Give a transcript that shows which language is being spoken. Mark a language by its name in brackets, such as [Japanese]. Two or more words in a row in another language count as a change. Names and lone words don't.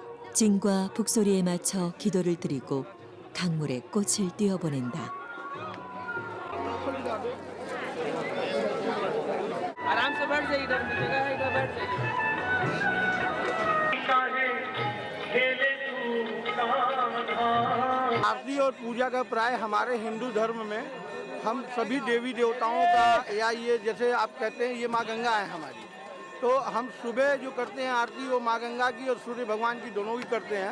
[Korean] 징과 북소리에 맞춰 기도를 드리고 강물에 꽃을 띄워보낸다. [Hindi] आराम से बैठ जाइए, इधर जगह है, इधर बैठ जाइए। आरती और पूजा का प्राय हमारे हिंदू धर्म में हम सभी देवी देवताओं का, या ये जैसे आप कहते हैं ये माँ गंगा है हमारी, तो हम सुबह जो करते हैं आरती वो माँ गंगा की और सूर्य भगवान की दोनों की करते हैं।